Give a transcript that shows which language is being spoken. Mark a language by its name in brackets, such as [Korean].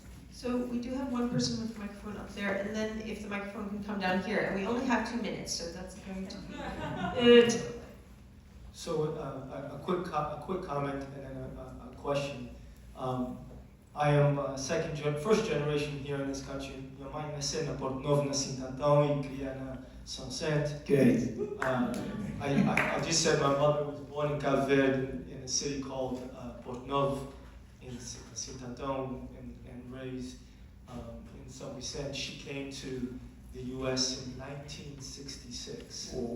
[English] So we do have one person with the microphone up there, and then if the microphone can come down here, and we only have 2 minutes, so that's going to be it. So a quick comment and then a question. I am first generation here in this country. [Portuguese] Minha mãe nasceu na Porto Novo, na Sintantão, e criada na São Vicente. [English] Great. I just said my mother was born in Cape Verde in a city called Porto Novo in Sintantão and raised in São Vicente. She came to the U.S. in 1966.